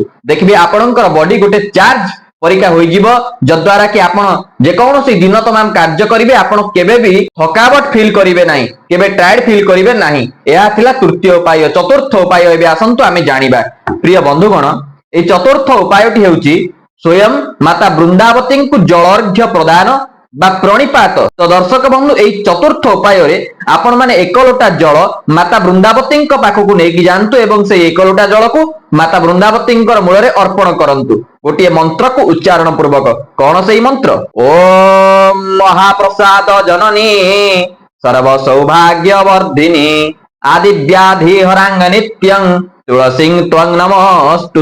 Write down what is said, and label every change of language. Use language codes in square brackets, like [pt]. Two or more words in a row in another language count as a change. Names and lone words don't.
[or] ଦେଖିବେ ଆପଣଙ୍କର ବଡି ଗୋଟେ ଚାର୍ଜ ପରୀକ୍ଷା ହୋଇଯିବ, ଯଦ୍ୱାରା କି ଆପଣ ଯେକୌଣସି ଦିନ ତମାମ କାର୍ଯ୍ୟ କରିବେ ଆପଣ କେବେ ବି ଥକାବଟ ଫିଲ୍ କରିବେ ନାହିଁ, କେବେ ଟାୟାର୍ଡ ଫିଲ୍ କରିବେ ନାହିଁ। ଏହା ଥିଲା ତୃତୀୟ ଉପାୟ। ଚତୁର୍ଥ ଉପାୟ ଏବେ ଆସନ୍ତୁ ଆମେ ଜାଣିବା। ପ୍ରିୟ ବନ୍ଧୁଗଣ, এই ଚତୁର୍ଥ ଉପାୟଟି ହେଉଛି ସ୍ୱୟଂ ମାତା ବୃନ୍ଦାବତୀଙ୍କୁ ଜଳର୍ଘ୍ୟ ପ୍ରଦାନ ବା ପ୍ରଣିପାତ। ତୋ ଦର୍ଶକ ବନ୍ଧୁ, ଏଇ ଚତୁର୍ଥ উপাୟରେ ଆପଣ ମାନେ 1 লোଟା ଜଳ ମାତା ବୃନ୍ଦାବତୀଙ୍କ ପାଖକୁ ନେଇକି ଯାଆନ୍ତୁ ଏବଂ ସେଇ 1 ଲୋଟା ଜଳକୁ ମାତା ବୃନ୍ଦାବତୀଙ୍କର ମୂଳରେ ଅର୍ପଣ କରନ୍ତୁ ଗୋଟିଏ ମନ୍ତ୍ରକୁ ଉଚ୍ଚାରଣ ପୂର୍ବକ। କଣ ସେଇ ମନ୍ତ୍ର? [sa] ଓମ୍ ମହାପ୍ରସାଦ ଜନନୀ ସର୍ବ ସୌଭାଗ୍ୟ ବର୍ଦ୍ଧିନୀ ଆଦି ବ୍ୟାଧି ହରାଙ୍ଗ ନିତ୍ୟଂ ତୁଳସୀଂ ତ୍ୱଂ ନମସ୍ତୁତେ।